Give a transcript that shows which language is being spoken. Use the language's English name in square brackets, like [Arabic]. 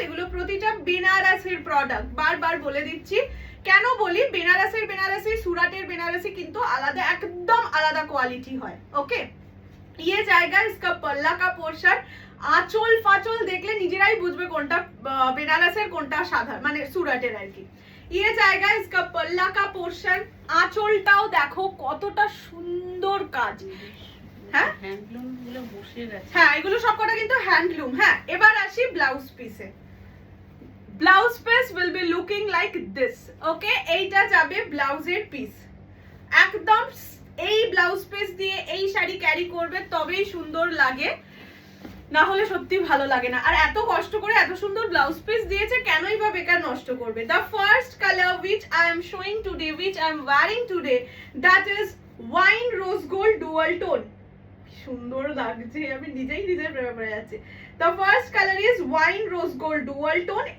[Bangla] এগুলো প্রতিটা বেনারসের প্রোডাক্ট, বারবার বলে দিচ্ছি। কেন বলি, বেনারসের বেনারসি, সুরাটের বেনারসি কিন্তু আলাদা, একদম আলাদা কোয়ালিটি হয়। ওকে, [Hindi] ये जाएगा इसका पल्ला का पोर्शन, आंचल फाचल देखले [Bangla] নিজেরাই বুঝবে কোনটা বেনারসের কোনটা সাধারণ মানে সুরাটের আর কি। [Hindi] ये जाएगा इसका पल्ला का पोर्शन, [Bangla] আঁচলটাও দেখো কতটা সুন্দর কাজ। হ্যাঁ হ্যান্ডলুম গুলো বসে গেছে, হ্যাঁ এগুলো সবকটা কিন্তু হ্যান্ডলুম। হ্যাঁ এবার আসি ব্লাউজ পিসে। [English] Blouse piece will be looking like this. [Bangla] ওকে, এইটা যাবে ব্লাউজের পিস। একদম এই ব্লাউজ পিস দিয়ে এই শাড়ি ক্যারি করবে তবেই সুন্দর লাগে, না হলে সত্যি ভালো লাগে না। আর এত কষ্ট করে এত সুন্দর ব্লাউজ পিস দিয়েছে, কেনই বা বেকার নষ্ট করবে। [English] The first colour which I am showing today, which I am wearing today, that is wine rose gold dual tone. [Bangla] সুন্দর লাগছে, আমি নিজেই নিজের প্রেমে পড়ে যাচ্ছি। [English] The first colour is wine rose gold dual tone।